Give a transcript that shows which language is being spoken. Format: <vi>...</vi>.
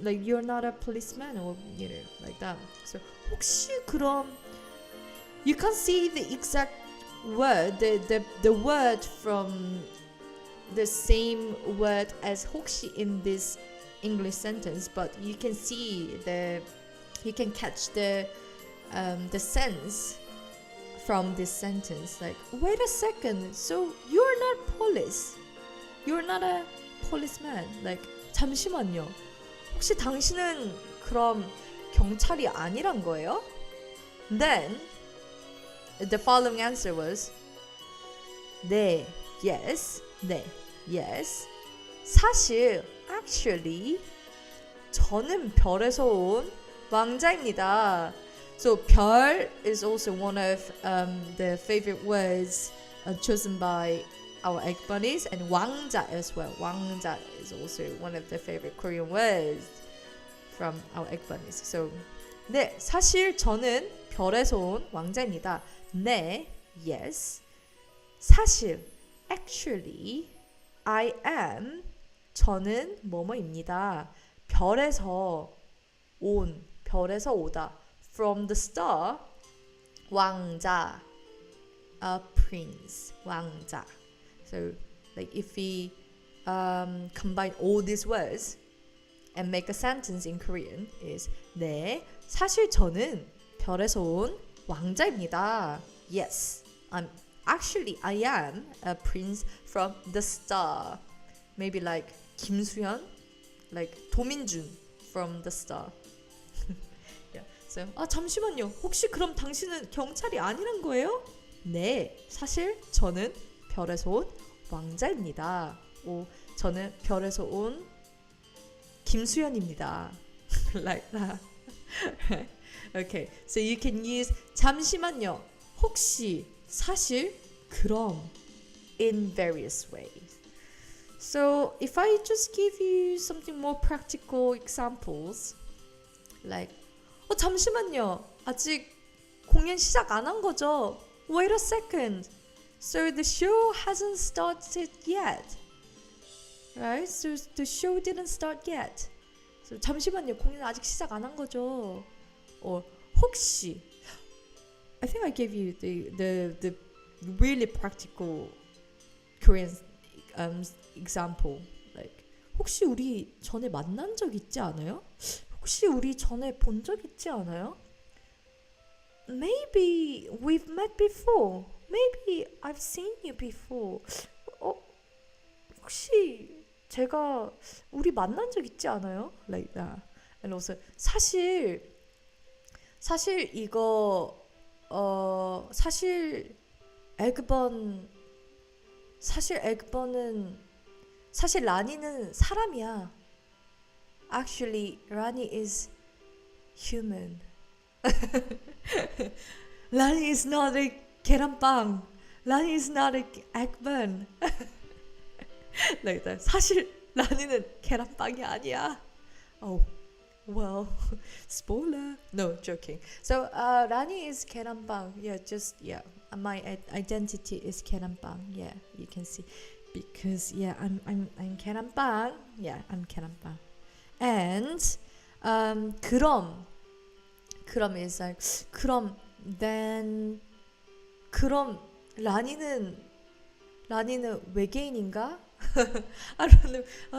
<en>Like you're not a policeman or like that. So</en> <ko>혹시 그럼</ko> <en>you can't see the exact word, the word from the same word as 혹시 in this English sentence, but you can catch the sense from this sentence. Like, wait a second, so you're not police, you're not a policeman. Like, 잠시만요.</en> <ko>혹시 당신은 그럼 경찰이 아니란 거예요?</ko> <en>Then the following answer was 네, yes, 네, yes.</en> <ko>사실, actually, 저는 별에서 온 왕자입니다.</ko> <en>So 별 is also one of the favorite words chosen by our Eggbun, and 왕자 as well. 왕자 is also one of the favorite Korean words from our Eggbun.</en> <ko>So 네, 사실 저는 별에서 온 왕자입니다.</ko> <en>네, yes. 사실, actually, I am,</en> <ko>저는 뭐뭐입니다. 별에서 온, 별에서 오다.</ko> <en>From the star, 왕자, a prince, 왕자. So, like if we combine all these words and make a sentence in Korean, is</en> <ko>네, 사실 저는 별에서 온 왕자입니다.</ko> <en>Yes, I am a prince from the star. Maybe like 김수현, like 도민준 from the star. Yeah. So, 잠시만요.</en> <ko>혹시 그럼 당신은 경찰이 아니란 거예요? 네, 사실 저는 별에서 온 왕자입니다. 저는 별에서 온 김수현입니다.</ko> <en>Like that. Okay, so you can use 잠시만요. 혹시, 사실, 그럼 in various ways. So if I just give you something more practical examples, like</en> <ko>잠시만요. 아직 공연 시작 안 한 거죠?</ko> <en>Wait a second. So the show hasn't started yet. Right? So the show didn't start yet. So 잠시만요.</en> <ko>공연 아직 시작 안 한 거죠?</ko> <en>혹시 I think I gave you the really practical Korean example.</en> <ko>Like 혹시 우리 전에 만난 적 있지 않아요? 혹시 우리 전에 본 적 있지 않아요?</ko> <en>Maybe we've met before. Maybe I've seen you before.</en> <ko>혹시 제가 우리 만난 적 있지 않아요?</ko> <en>Like that.</en> <ko>And also 사실 이거 사실 에그번은 사실 라니는 사람이야.</ko> <en>Actually, Rani is human. Rani is not a 계란빵. Rani is not a Eggbun. Like that.</en> <ko>사실 라니는 계란빵이 아니야.</ko> <en>Oh, well, spoiler. No, joking. So, Rani is 계란빵. Yeah, my identity is 계란빵. Yeah, you can see. Because yeah, I'm 계란빵. Yeah, I'm 계란빵. And 그럼 is like then</en> <ko>라니는 외계인인가?</ko> <en>I don't know.</en>